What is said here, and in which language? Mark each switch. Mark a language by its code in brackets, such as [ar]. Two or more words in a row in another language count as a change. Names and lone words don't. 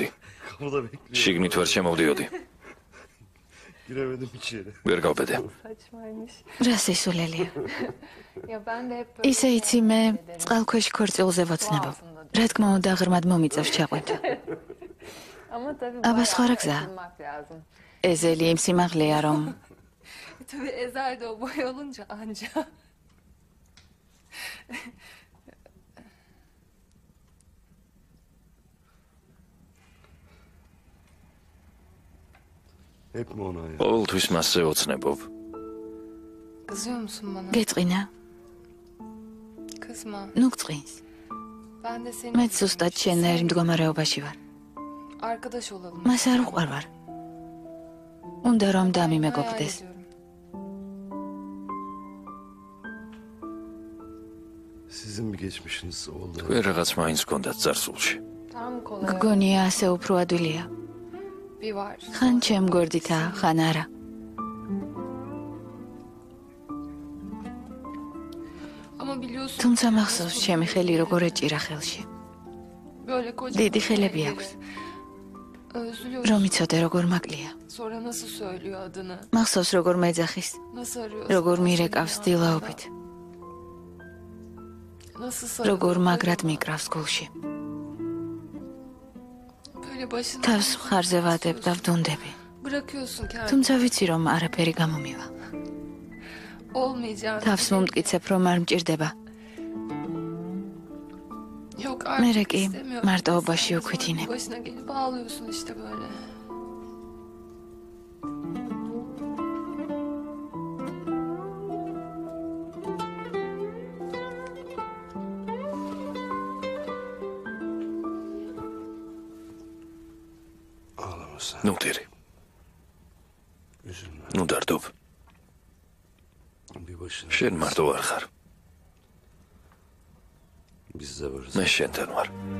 [ka] შიგნით ვერ შემოვდიოდი. ვერ გავბედე. რა სისულელია. ისე იცი მე წყალქვეშ ქორწილზე ვოცნებობ. რა თქმა უნდა ღრმად მომიწევს ჩაყვეთ. აბა სხვა რა გზაა? ეზელი იმ სიმაღლეა რომ [tr] Tabii Ezel de o boy olunca anca. Hep mi ona ya? [ka] ყოველთვის მასზე ოცნებობ. [tr] Kızıyor musun bana? [ka] გეწყინა? [tr] Kızma. [ka] ნუ გწყინს. [tr] Ben de senin [ka] მე ზუსტად შენნაირი მდგომარეობაში ვარ. [tr] arkadaş olalım. [ka] მას არ უყვარვარ. უნდა რომ დამიმეგობრდეს. [tr] Sizin bir geçmişiniz oldu. [ka] თქვენ რაღაც მაინც გქონდათ წარსულში. [tr] Tam kolay. [ka] გგონია ასე უფრო ადვილია. [tr] Bir var. [ka] ხან ჩემ გვერდითაა, ხან არა. [tr] Ama biliyorsun [ka] თუმცა მახსოვს ჩემი ხელი როგორ ეჭირა ხელში. [tr] böyle koca. [ka] დიდი ხელები აქვს. [tr] Özlüyorum. [ka] რომ იცოდე როგორ მაკლია. [tr] Sonra nasıl söylüyor adını? [ka] მახსოვს როგორ მეძახის, [tr] Nasıl arıyor? [ka] როგორ მირეკავს დილაობით, [tr] Nasıl sarılıyor? [ka] როგორ მაგრად მიკრავს გულში. [tr] Böyle başını [ka] თავს მხარზე ვადებ და ვდუნდები. [tr] bırakıyorsun kendini. [ka] თუმცა ვიცი რომ არაფერი გამომივა. [tr] Olmayacağını. [ka] თავს მომტკიცებ რომ არ მჭირდება. [tr] Yok [ka] მე [tr] artık [ka] კი [tr] istemiyorum. [ka] მარტოობაში უქვითინებ. [tr] Başına gelip ağlıyorsun işte böyle. Ağlama sen. [ka] ნუ დირი. [tr] Üzülme. [ka] ნუ დარდობ. [tr] Bir başına. [ka] შენ მარტო არ ხარ. [tr] Biz de varız. [ka] მე შენთან ვარ.